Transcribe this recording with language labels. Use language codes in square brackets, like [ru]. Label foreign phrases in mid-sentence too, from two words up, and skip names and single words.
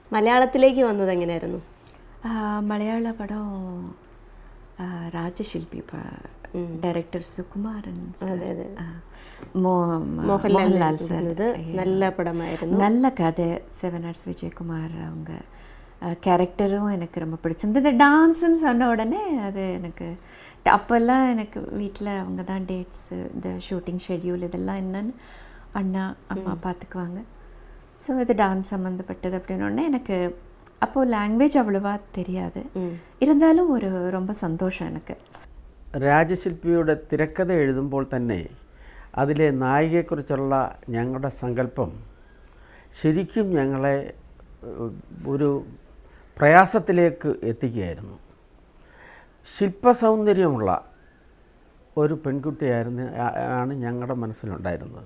[ml] മലയാളത്തിലേക്ക് വന്നത് എങ്ങനെയായിരുന്നു? മലയാള പടം രാജശില്പി ഡയറക്ടർ സുകുമാരൻ, മോഹൻലാൽ സാർ, നല്ല പടമായിരുന്നു. [ta] நல்ல கதை. 7 Arts விஜயகுமார் அவங்க கேரக்டரும் எனக்கு ரொம்ப பிடிச்சிருந்தது. இந்த டான்ஸுன்னு சொன்ன உடனே அது எனக்கு அப்போல்லாம் எனக்கு வீட்டில் அவங்க தான் டேட்ஸு, இந்த [en] shooting schedule [ta] இதெல்லாம் என்னன்னு அண்ணா அம்மா பார்த்துக்குவாங்க. ஸோ இது டான்ஸ் சம்மந்தப்பட்டது அப்படின்னோடனே எனக்கு அப்போது லாங்குவேஜ் அவ்வளோவா தெரியாது, இருந்தாலும் ഒരു ரொம்ப [ml] സന്തോഷം എനിക്ക്. രാജശില്പിയുടെ തിരക്കഥ എഴുതുമ്പോൾ തന്നെ അതിലെ നായികയെക്കുറിച്ചുള്ള ഞങ്ങളുടെ സങ്കല്പം ശരിക്കും ഞങ്ങളെ ഒരു പ്രയാസത്തിലേക്ക് എത്തിക്കുകയായിരുന്നു. ശില്പസൗന്ദര്യമുള്ള ഒരു ആണ് ഞങ്ങളുടെ മനസ്സിലുണ്ടായിരുന്നത്.